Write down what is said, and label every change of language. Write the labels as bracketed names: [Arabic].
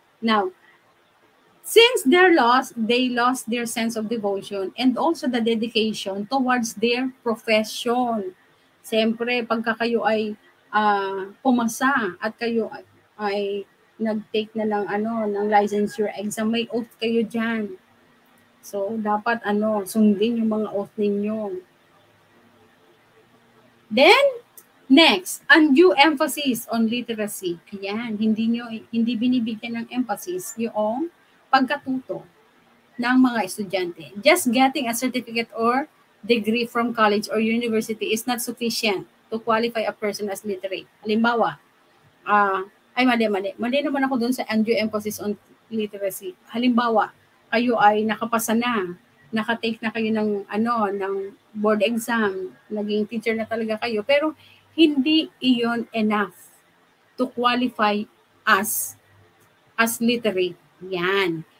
[English] Now, since they lost their sense of devotion and also the dedication towards their profession. [Filipino] Siyempre, pagka kayo ay pumasa at kayo ay nag-take na ng licensure exam, may oath kayo dyan. So, dapat sundin yung mga oath ninyo. [English] Then, next, undue emphasis on literacy. [Filipino] Ayan, hindi binibigyan ng emphasis yung pagkatuto ng mga estudyante. [English] Just getting a certificate or degree from college or university is not sufficient to qualify a person as literate. [Filipino] Halimbawa, mali naman ako dun sa [English] undue emphasis on literacy. [Filipino] Halimbawa, kayo ay nakapasa na, nakatake na kayo ng board exam, naging teacher na talaga kayo, pero hindi iyon [English] enough to qualify as literate. [Filipino] Yan.